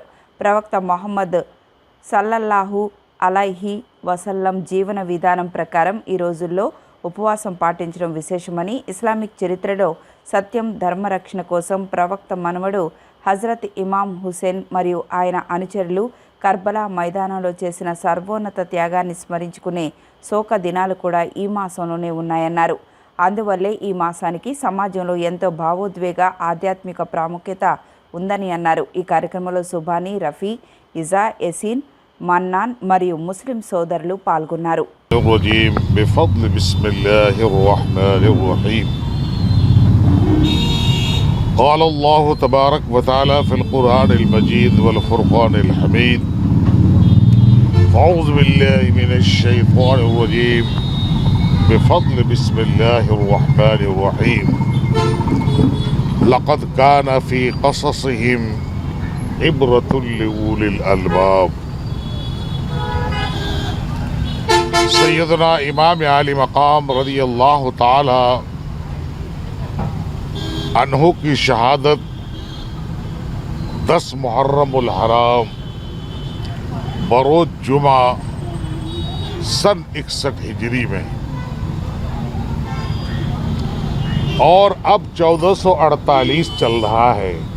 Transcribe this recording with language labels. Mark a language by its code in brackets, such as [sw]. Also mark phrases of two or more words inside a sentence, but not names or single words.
[te] ప్రవక్త మొహమ్మద్ [ar] صلى الله عليه وسلم [te] జీవన విధానం ప్రకారం ఈ రోజుల్లో ఉపవాసం పాటించడం విశేషమని, ఇస్లామిక్ చరిత్రలో సత్యం ధర్మరక్షణ కోసం ప్రవక్త మనవడు హజరత్ ఇమాం హుసేన్ మరియు ఆయన అనుచరులు కర్బలా మైదానంలో చేసిన సర్వోన్నత త్యాగాన్ని స్మరించుకునే శోక దినాలు కూడా ఈ మాసంలోనే ఉన్నాయన్నారు. అందువల్లే ఈ మాసానికి సమాజంలో ఎంతో భావోద్వేగ ఆధ్యాత్మిక ప్రాముఖ్యత ఉందని అన్నారు. ఈ కార్యక్రమంలో సుబానీ, రఫీ, ఇజా, ఎసీన్, మన్నాన్ మరియు ముస్లిం సోదరులు పాల్గొన్నారు. [ar] قال الله تبارك وتعالى في القرآن المجيد والفرقان الحميد أعوذ بالله من الشيطان الرجيم بفضل بسم الله الرحمن الرحيم لقد كان في قصصهم عبرة لأولي الألباب. [ur] سيدنا إمام علی مقام رضی اللہ تعالی عنہ کی شہادت 10 محرم الحرام بروز جمعہ سن 61 ہجری میں اور اب 1448 چل رہا ہے.